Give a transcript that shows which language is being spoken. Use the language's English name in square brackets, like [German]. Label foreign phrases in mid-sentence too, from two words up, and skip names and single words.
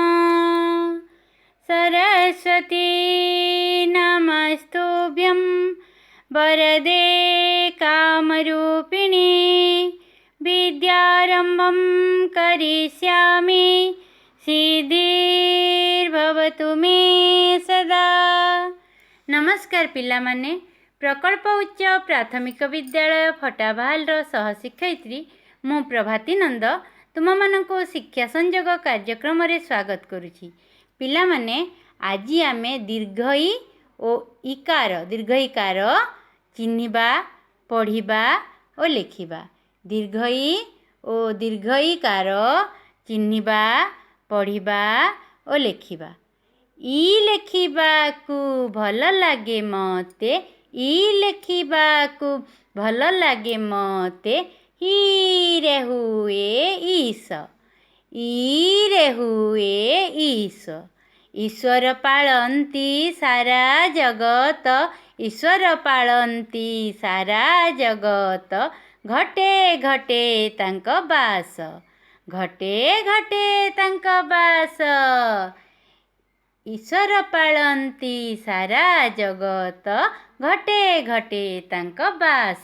[Sanskrit] सरस्वती नमस्तुभ्यं वरदे कामरूपिणी विद्यारम्भं करिष्यामि सिद्धिर्भवतु मे सदा। [Odia] ନମସ୍କାର ପିଲାମାନେ, ପ୍ରକଳ୍ପ ଉଚ୍ଚ ପ୍ରାଥମିକ ବିଦ୍ୟାଳୟ ଫଟାବାହାଲର ସହଶିକ୍ଷୟିତ୍ରୀ ମୁଁ ପ୍ରଭାତୀ ନନ୍ଦ ତୁମମାନଙ୍କ ଶିକ୍ଷା ସଂଯୋଗ କାର୍ଯ୍ୟକ୍ରମରେ ସ୍ୱାଗତ କରୁଛି। ପିଲାମାନେ ଆଜି ଆମେ ଦୀର୍ଘଈ ଓ ଦୀର୍ଘଈକାର ଚିହ୍ନିବା, ପଢ଼ିବା ଓ ଲେଖିବା। ଦୀର୍ଘଈ ଓ ଦୀର୍ଘଈକାର ଚିହ୍ନିବା, ପଢ଼ିବା ଓ ଲେଖିବା। ଈ ଲେଖିବାକୁ ଭଲ ଲାଗେ ମତେ, ଈ ଲେଖିବାକୁ ଭଲ ଲାଗେ ମତେ। ଈରେ ହୁଏ ଈଶ, ଈରେ ହୁଏ ଈଶ। ଈଶ୍ୱର ପାଳନ୍ତି ସାରା ଜଗତ, ଈଶ୍ୱର ପାଳନ୍ତି ସାରା ଜଗତ। ଘଟେ ଘଟେ ତାଙ୍କ ବାସ, ଘଟେ ଘଟେ ତାଙ୍କ ବାସ। ଈଶ୍ୱର ପାଳନ୍ତି ସାରା ଜଗତ, ଘଟେ ଘଟେ ତାଙ୍କ ବାସ।